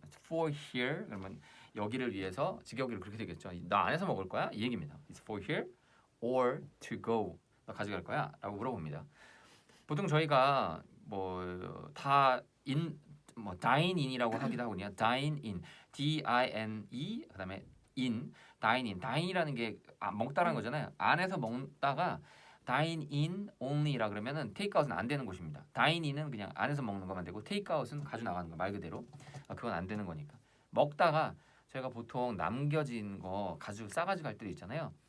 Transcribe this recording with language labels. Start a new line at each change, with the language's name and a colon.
English: It's for here
Korean: 그러면 여기를 위해서 직역으로 그렇게 되겠죠. 나 안에서 먹을 거야? 이 얘기입니다.
English: It's for here or to go.
Korean: 나 가져갈 거야? 라고 물어봅니다. 보통 저희가 뭐 다 뭐 dine in이라고 하기도 하거든요.
English: dine in, D-I-N-E
Korean: 그다음에
English: in, dine in.
Korean: dine이라는 게 먹다라는 거잖아요. 안에서 먹다가
English: dine in only
Korean: 라 그러면은 take out은 안 되는 곳입니다. dine in은 그냥 안에서 먹는 것만 되고 take out은 가져 나가는 거 말 그대로. 그건 안 되는 거니까. 먹다가 저희가 보통 남겨진 거 가지고 싸가지고 갈 때도 있잖아요.